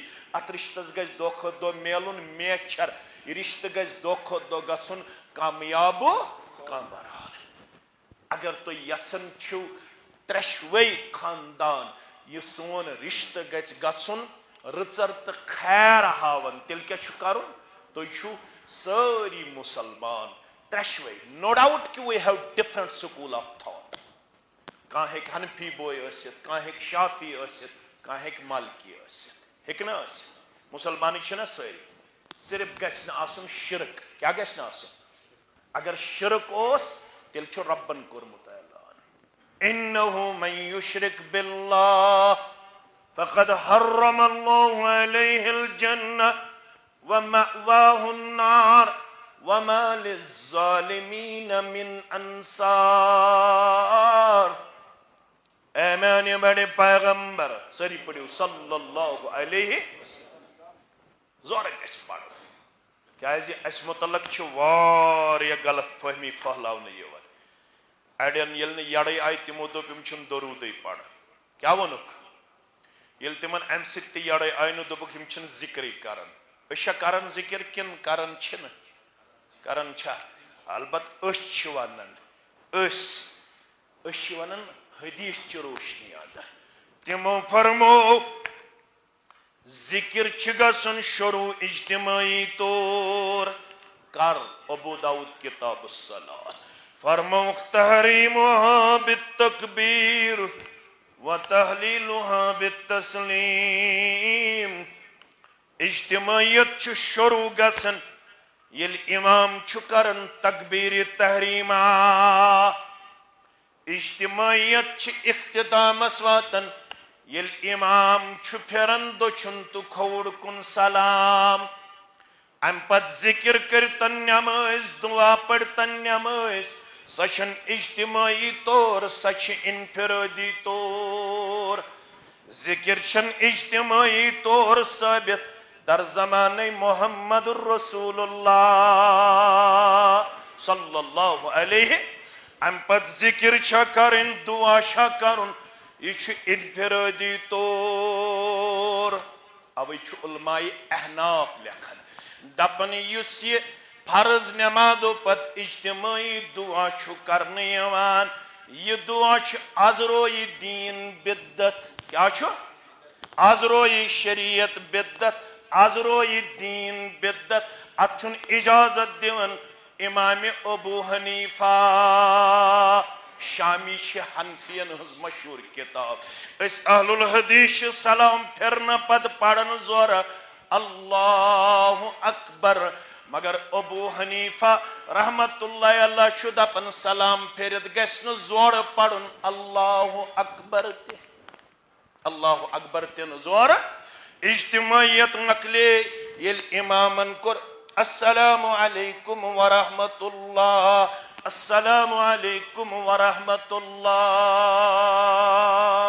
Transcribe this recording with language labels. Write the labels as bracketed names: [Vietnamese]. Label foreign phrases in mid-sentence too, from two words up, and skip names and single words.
[Kashmiri] اتھ رشتس گژھِ دۄہ کھۄتہٕ دۄہ میلُن میچھر. یہ رشتہ گژھِ دۄہ کھۄتہٕ دۄہ گژھُن کامیاب و کامران. اگر تُہۍ یژھان چھِو ترٛٮ۪شوَے خاندان یہ سون رشتہ گژھِ گژھُن رٕژر تہٕ خیر ہاوان تیٚلہِ کیٛاہ چھُ کرُن؟ تُہۍ چھِو سٲری مُسلمان ترٛٮ۪شوَے. [English] No doubt ke we have different school of thought. [Kashmiri] کانٛہہ ہیٚکہِ حنفی بوے ٲسِتھ کانٛہہ ہیٚکہِ شافی ٲسِتھ کانٛہہ ہیٚکہِ مالکی ٲسِتھ. ہیٚکہِ نہ ٲسِتھ؟ مُسلمانٕے چھِنہ سٲری. صرف گژھِ نہٕ آسُن شرک. کیٛاہ گژھِ نہٕ آسُن؟ اگر شرک اوس تیٚلہِ چھُ رۄبن کوٚرمُت اعلان [Arabic] انہ من یشرک باللہ فقد حرم اللہ علیہ الجنہ ومأواہ النار وما للظالمین من انصار. [Kashmiri] اے میانے بڑے پیغمبر ساری پڑھو [Arabic] صلی اللہ علیہ وسلم. [Kashmiri] زور گژھِ پڑھو کیازِ اس متعلق چھ واریاہ غلط فہمی پھہلاونہٕ یوان. اڑین ییٚلہِ نہٕ یڑے آیہِ تمو دوٚپ یِم چھِنہٕ درودٕے پران. کیٛاہ ووٚنُکھ؟ ییٚلہِ تِمن امہِ سۭتۍ تہِ یڑے آیہِ نہٕ دوٚپُکھ یِم چھِنہٕ ذِکرٕے کران. أسۍ چھا کران ذِکر کِنہٕ کران چھِنہٕ؟ کران چھا؟ البتہ أسۍ چھِ ونان أسۍ چھِ ونان حدیث چہِ روشنی اندر. تِمو فرموو ذکر چھ گژھن شروع اجتماعی طور. کر ابو داؤد [Arabic] کتاب الصلاۃ. [Kashmiri] فرموک [Arabic] تحریمها بالتکبیر وتحلیلها بالتسلیم. [Kashmiri] اجتماعیت چھ شروع گژھن ییٚلہِ امام چھُ کران تکبیر تحریمہ. اجتماعیت چھ اختتامس واتن ییٚلہِ امام چھُ پھران دٔچھُن تہٕ کھووُر کُن سلام. امہِ پتہٕ ذکر کٔرتن نٮ۪مٲزۍ دعا پٔرتن نٮ۪مٲزۍ سۄ چھنہٕ اجتماعی طور سۄ چھِ انفرٲدی طور. ذکر چھنہٕ اجتماعی طور ثٲبت در زمانہ [Arabic] محمد رسول اللہ صلی اللہ علیہ. [Kashmiri] امہِ پتہٕ ذکر چھا کرٕنۍ دعا چھا کرُن یہ چھ انفرادی طور. اوے چھ علماء احناف لکھن دپن یس یہ فرض نمازو پت اجتماعی دعا چھ کرنے یوان یہ دعا چھ ازروئی دین بدت. کیا چھ؟ ازروئی شریعت بدت ازروئی دین بدت. ات چھن اجازت دیون امام ابو حنیفہ شامی چھ حنفین ہز مشہور کتاب. اس اہل الحدیث سلام پھرنا پد پڑھن زور [Arabic] اللہ اکبر. [Kashmiri] مگر ابو حنیفہ [Arabic] رحمت اللہ علیہ [Kashmiri] چھ دپن سلام پھرت گژھِ نہٕ زور پڑھن [Arabic] اللہ اکبر [Kashmiri] تہ. [Arabic] اللہ اکبر [Kashmiri] تہ نہٕ زور. اجتماعیت مکلے ییٚلہِ امامن کوٚر [Arabic] السلام علیکم ورحمۃ اللہ السلام علیکم ورحمۃ اللہ.